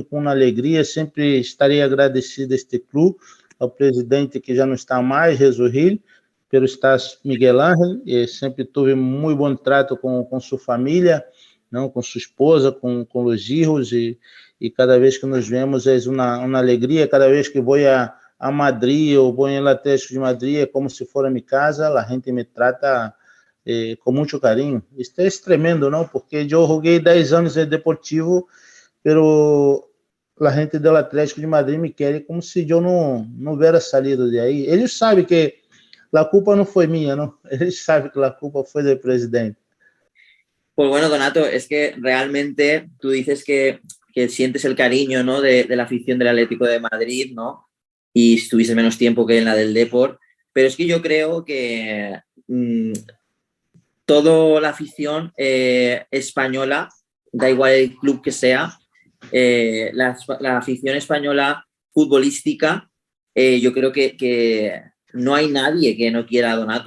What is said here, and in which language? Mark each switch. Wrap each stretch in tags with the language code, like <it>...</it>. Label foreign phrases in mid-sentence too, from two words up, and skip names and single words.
<pt>com uma alegria, sempre estarei agradecido a este clube, ao presidente que já não está mais, Jesus Gil, pelo estar Miguel Ángel, e sempre tive muito bom trato com sua família, não, com sua esposa, com os filhos, e cada vez que nos vemos é uma alegria, cada vez que vou a Madrid ou vou em Atlético de Madrid, é como se for a minha casa, a gente me trata com muito carinho. Isso é tremendo, não? Porque eu joguei 10 anos em Deportivo, pero a gente do Atlético de Madrid me quer como se eu não</pt> <es>hubiera salido</es> <pt>de aí. Eles sabem que a culpa não foi minha, não? Eles sabem que a culpa foi do presidente.</pt> <es>Pues bueno, Donato, es que realmente tú dices que sientes el cariño, ¿no? de la afición del Atlético de Madrid, ¿no? Y estuviste menos tiempo que en la del Depor, pero es que yo creo que toda la afición española, da igual el club que sea, la afición española futbolística, yo creo que no hay nadie que no quiera a Donato.</es>